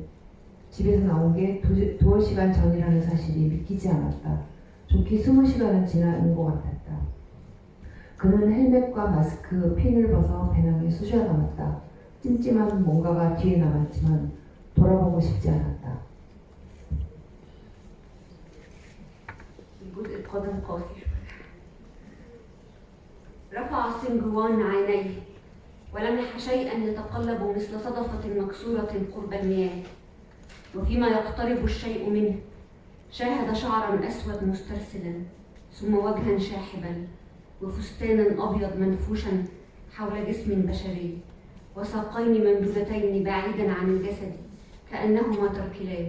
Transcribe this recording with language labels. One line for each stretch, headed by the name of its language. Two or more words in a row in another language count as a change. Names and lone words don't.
Korean: 집에서 나온 게 두어 시간 전이라는 사실이 믿기지 않았다. 좋게 20시간은 지난 것 같았다. 그는 헬멧과 마스크, 핀을 벗어 배낭에 쑤셔 담았다. 찜찜한 뭔가가 뒤에 남았지만 돌아보고 싶지 않았다.
Arabic: الجزء القادم قاسي شوية. رفع سنجوان عينيه ولمح شيئا يتقلب مثل صدفة مكسورة قرب المياه، وفيما يقترب الشيء منه شاهد شعرا أسود مسترسلا، ثم وجها شاحبا، وفستانا أبيض منفوشا حول جسم بشري، وساقين ممدودتين بعيدا عن الجسد كأنهما تركلان.